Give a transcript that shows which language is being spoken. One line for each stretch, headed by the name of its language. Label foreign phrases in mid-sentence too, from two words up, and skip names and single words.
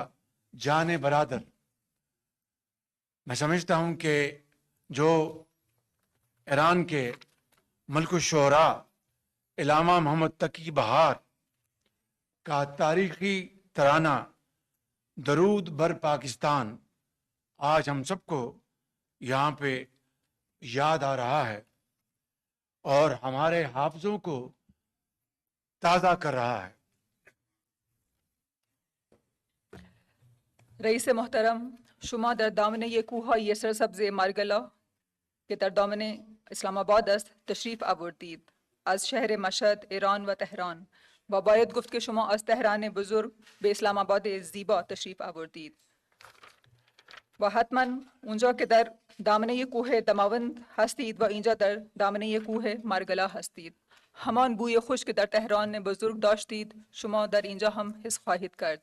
Urdu: جان برادر، میں سمجھتا ہوں کہ جو ایران کے ملک الشعراء علامہ محمد تقی بہار کا تاریخی ترانہ درود بر پاکستان آج ہم سب کو یہاں پہ یاد آ رہا ہے اور ہمارے حافظوں کو تازہ کر رہا ہے.
Persian: رئیس محترم، شما در دامنه یک کوههای سرسبز مارگلا که در دامنه اسلام آباد است تشریف آوردید. از شهر مشهد، ایران و تهران، و باید گفت که شما از تهران بزرگ به اسلام آباد زیبا تشریف آوردید و حتما اونجا که در دامنه کوه دماوند هستید و اینجا در دامنه کوه مارگلا هستید، همان بوی خوش که در تهران بزرگ داشتید شما در اینجا هم حس خواهید کرد.